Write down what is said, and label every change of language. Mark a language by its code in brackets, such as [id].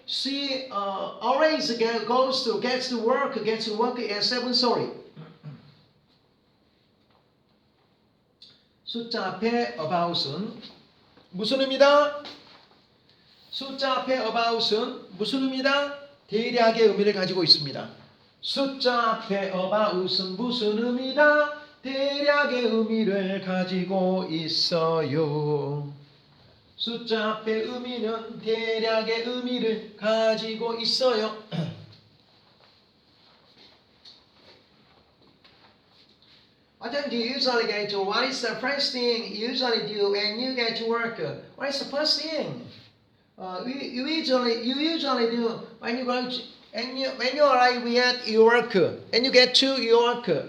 [en] She always gets to work at 7:30. [ko] 숫자 앞에 about은 무슨 의미다? 숫자 앞에 about은 무슨 의미다? 대략의 의미를 가지고 있습니다. 숫자 앞에 about은 무슨 의미다? 대략의 의미를 가지고 있어요. 숫자 앞에 의미는 대략의 의미를 가지고 있어요. [en] What time do you usually get to? What is the first thing you usually do when you get to work? What is the first thing you usually do when you go to, when you arrive at your work? When you get to your work?